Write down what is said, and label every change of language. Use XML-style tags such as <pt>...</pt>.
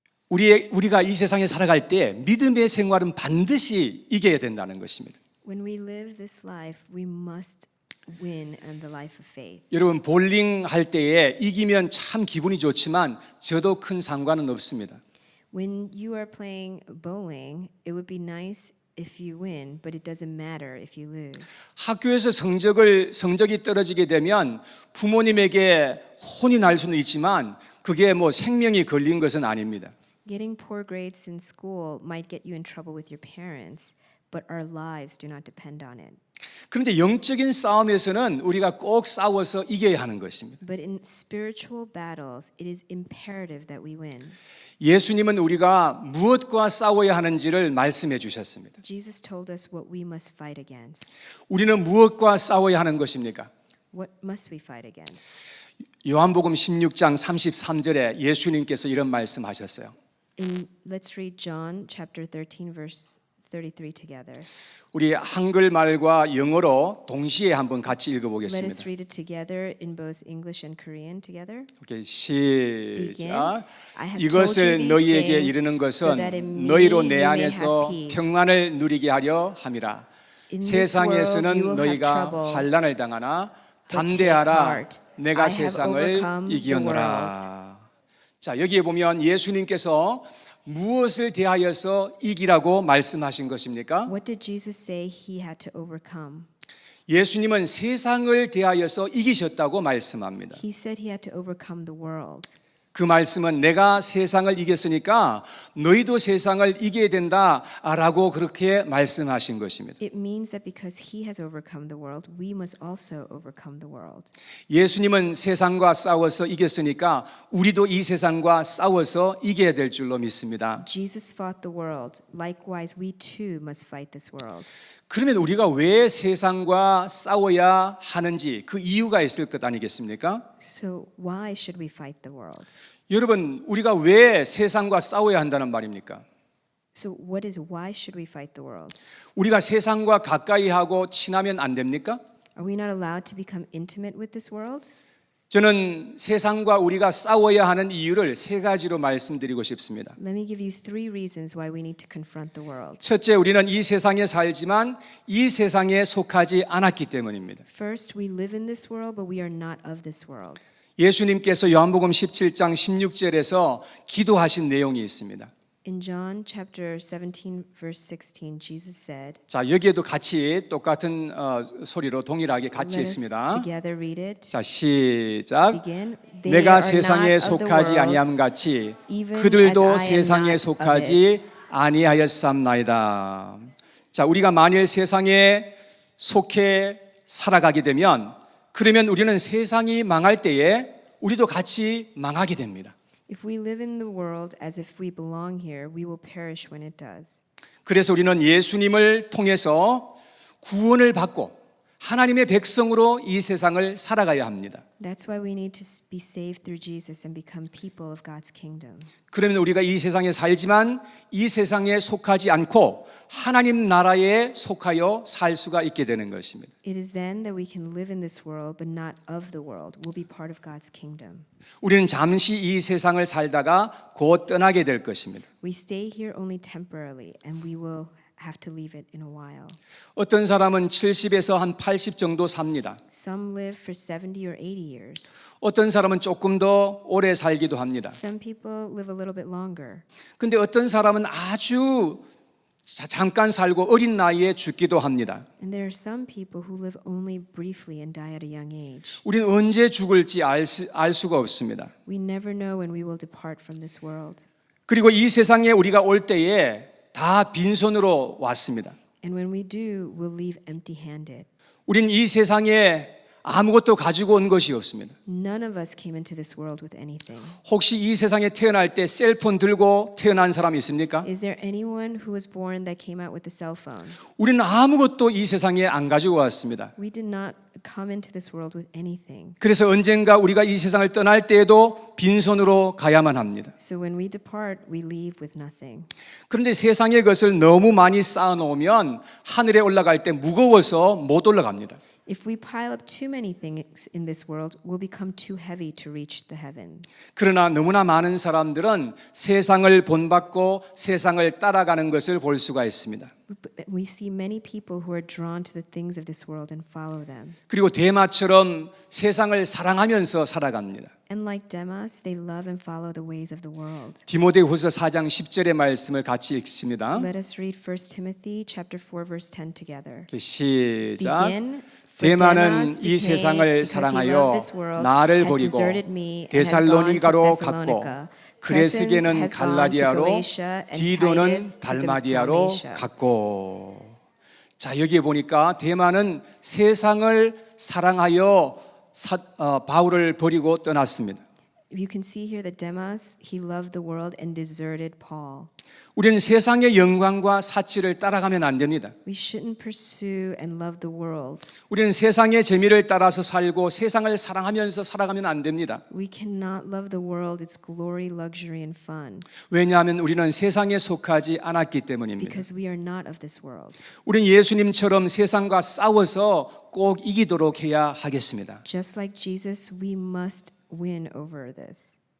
<ko>우리가 이 세상에 살아갈 때 믿음의 생활은 반드시 이겨야 된다는 것입니다.</ko> <en>When we live this life, we must win in the life of faith.</en> <ko>여러분, 볼링 할 때에 이기면 참 기분이 좋지만 저도 큰 상관은 없습니다.</ko> <en>When you are playing bowling, it would be nice if you win, but it doesn't matter if you lose.</en> <ko>학교에서 성적이 떨어지게 되면 부모님에게 혼이 날 수는 있지만 그게 뭐 생명이 걸린 것은 아닙니다.</ko> <en>Getting poor grades in school might get you in trouble with your parents, but our lives do not depend on it.</en> <ko>그런데 영적인 싸움에서는 우리가 꼭 싸워서 이겨야 하는 것입니다.</ko> <en>But in spiritual battles, it is imperative that we win.</en> <ko>예수님은 우리가 무엇과 싸워야 하는지를 말씀해 주셨습니다.</ko> <en>Jesus told us what we must fight against.</en> <ko>우리는 무엇과 싸워야 하는 것입니까?</ko> <en>What must we fight against?</en> <ko>요한복음 16장 33절에 예수님께서 이런 말씀하셨어요.</ko> <en>Let's read John chapter 13 verse 33 together.</en> <ko>우리 한글말과 영어로 동시에 한번 같이</ko> <en>Let us</en> <ko>읽어보겠습니다.</ko> <en>read it together in both English and Korean together.</en> <ko>오케이, 시작.</ko> <en>I have</en> <ko>이것을</ko> <en>told you these</en> <ko>너희에게</ko> <en>things</en> <ko>이르는</ko> <en>so that in</en> <ko>것은</ko> <en>me</en> <ko>너희로</ko> <en>you</en> <ko>내</ko> <en>may</en> <ko>안에서</ko> <en>have peace.</en> <ko>평안을 누리게 하려 함이라.</ko> <en>In this world you</en> <ko>세상에서는</ko> <en>will have</en> <ko>너희가</ko> <en>trouble,</en> <ko>환난을 당하나</ko> <en>but take</en> <ko>담대하라.</ko> <en>heart.</en> <ko>내가</ko> <en>I have</en> <ko>세상을</ko> <en>overcome the</en> <ko>이기었노라. 자, 여기에 보면 예수님께서 무엇을 대하여서 이기라고 말씀하신 것입니까?</ko> <en>What did Jesus say he had to overcome?</en> <ko>예수님은 세상을 대하여서 이기셨다고 말씀합니다.</ko> <en>He said he had to overcome the world.</en> <ko>그 말씀은 내가 세상을 이겼으니까 너희도 세상을 이겨야 된다라고 그렇게 말씀하신 것입니다.</ko> <en>It means that because he has overcome the world, we must also overcome the world.</en> <ko>예수님은 세상과 싸워서 이겼으니까 우리도 이 세상과 싸워서 이겨야 될 줄로 믿습니다.</ko> <en>Jesus fought the world. Likewise, we too must fight this world.</en> <ko>그러면 우리가 왜 세상과 싸워야 하는지 그 이유가 있을 것 아니겠습니까?</ko> <en>So why should we fight the world?</en> <ko>여러분, 우리가 왜 세상과 싸워야 한다는 말입니까?</ko> <en>So what is why should we fight the world?</en> <ko>우리가 세상과 가까이 하고 친하면 안 됩니까?</ko> <en>Are we not allowed to become intimate with this world?</en> <ko>저는 세상과 우리가 싸워야 하는 이유를 세 가지로 말씀드리고 싶습니다.</ko> <en>Let me give you three reasons why we need to confront the world.</en> <ko>첫째, 우리는 이 세상에 살지만 이 세상에 속하지 않았기 때문입니다.</ko> <en>First, we live in this world, but we are not of this world.</en> <ko>예수님께서 요한복음 17장 16절에서 기도하신 내용이 있습니다.</ko> <en>In John chapter 17 verse 16, Jesus said,</en> <ko>자, 여기에도 같이 똑같은 소리로 동일하게 같이</ko> <en>Let us</en> <ko>했습니다.</ko> <en>together read it.</en> <ko>자, 시작.</ko> <en>Begin. They</en> <ko>내가</ko> <en>are</en> <ko>세상에</ko> <en>not of the</en> <ko>속하지</ko> <en>world,</en> <ko>아니함 같이</ko> <en>even</en> <ko>그들도</ko> <en>as I am</en> <ko>세상에</ko> <en>not</en> <ko>속하지</ko> <en>of it.</en> <ko>아니하였삼나이다. 자, 우리가 만일 세상에 속해 살아가게 되면 그러면 우리는 세상이 망할 때에 우리도 같이 망하게 됩니다.</ko> <en>If we live in the world as if we belong here, we will perish when it does.</en> <ko>그래서 우리는 예수님을 통해서 구원을 받고 하나님의 백성으로 이 세상을 살아가야 합니다.</ko> <en>That's why we need to be saved through Jesus and become people of God's kingdom.</en> <ko>그러면 우리가 이 세상에 살지만 이 세상에 속하지 않고 하나님 나라에 속하여 살 수가 있게 되는 것입니다.</ko> <en>It is then that we can live in this world, but not of the world. We'll be part of God's kingdom.</en> <ko>우리는 잠시 이 세상을 살다가 곧 떠나게 될 것입니다.</ko> <en>We stay here only temporarily, and we will have to leave it in a while.</en> <ko>어떤 사람은 70에서 한 80 정도 삽니다.</ko> <en>Some live for 70 or 80 years.</en> <ko>어떤 사람은 조금 더 오래 살기도 합니다.</ko> <en>Some people live a little bit longer.</en> <ko>근데 어떤 사람은 아주 잠깐 살고 어린 나이에 죽기도 합니다.</ko> <en>And there are some people who live only briefly and die at a young age.</en> <ko>우리는 언제 죽을지 알 수가 없습니다.</ko> <en>We never know when we will depart from this world.</en> <ko>그리고 이 세상에 우리가 올 때에 다 빈손으로 왔습니다.</ko> <en>And when we do, we'll leave empty-handed.</en> <ko>우린 이 세상에 아무것도 가지고 온 것이 없습니다.</ko> <en>None of us came into this world with anything.</en> <ko>혹시 이 세상에 태어날 때 셀폰 들고 태어난 사람이 있습니까?</ko> <en>Is there anyone who was born that came out with a cell phone?</en> <ko>우리는 아무것도 이 세상에 안 가지고 왔습니다.</ko> <en>We did not come into this world with anything.</en> <ko>그래서 언젠가 우리가 이 세상을 떠날 때에도 빈손으로 가야만 합니다.</ko> <en>So when we depart, we leave with nothing.</en> <ko>그런데 세상의 것을 너무 많이 쌓아놓으면 하늘에 올라갈 때 무거워서 못 올라갑니다.</ko> <en>If we pile up too many things in this world, we'll become too heavy to reach the heaven.</en> <ko>그러나 너무나 많은 사람들은 세상을 본받고 세상을 따라가는 것을 볼 수가 있습니다.</ko> <en>We see many people who are drawn to the things of this world and follow them.</en> <ko>그리고 데마처럼 세상을 사랑하면서 살아갑니다.</ko> <en>And like Demas, they love and follow the ways of the world.</en> <ko>디모데후서 4장 10절의 말씀을 같이 읽습니다.</ko> <en>Let us read 1 Timothy chapter 4 verse 10 together.</en> <ko>시작.</ko> <en>Begin.</en> <ko>데마는 이 세상을 사랑하여 나를 버리고 데살로니가로 갔고 그레스게는 갈라디아로 디도는 달마디아로 갔고. 자, 여기에 보니까 데마는 세상을 사랑하여 바울을 버리고 떠났습니다.</ko> <en>You can see here that Demas, he loved the world and deserted Paul.</en> <ko>우리는 세상의 영광과 사치를 따라가면 안 됩니다.</ko> <en>We shouldn't pursue and love the world.</en> <ko>우리는 세상의 재미를 따라서 살고 세상을 사랑하면서 살아가면 안 됩니다.</ko> <en>We cannot love the world, its glory, luxury, and fun.</en> <ko>왜냐하면 우리는 세상에 속하지 않았기 때문입니다.</ko> <en>Because we are not of this world.</en> <ko>우리는 예수님처럼 세상과 싸워서 꼭 이기도록 해야 하겠습니다.</ko> <en>Just like Jesus, we must win over this.</en>